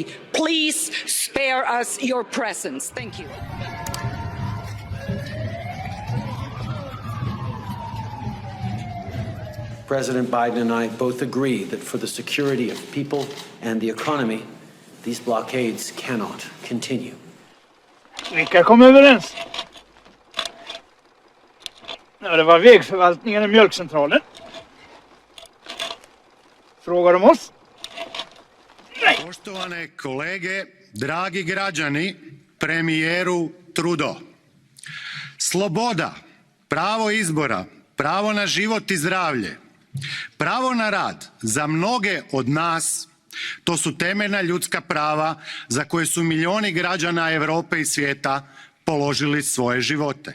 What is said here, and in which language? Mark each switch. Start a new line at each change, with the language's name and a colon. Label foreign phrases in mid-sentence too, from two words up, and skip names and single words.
English: Please spare us your presence. Thank you. President Biden and I both agree that for the security of people and the economy, these blockades cannot continue.
Swedish: Vilka kom överens? Ja, det var vägförvaltningen och mjölkcentralen. Frågar de oss? Nej.
Croatian: Poštovane kolege, dragi građani, premijeru Trudeau. Sloboda, pravo izbora, pravo na život i zdravlje, pravo na rad za mnoge od nas, to su temeljna ljudska prava za koje su milijuni građana Europe i svijeta položili svoje živote.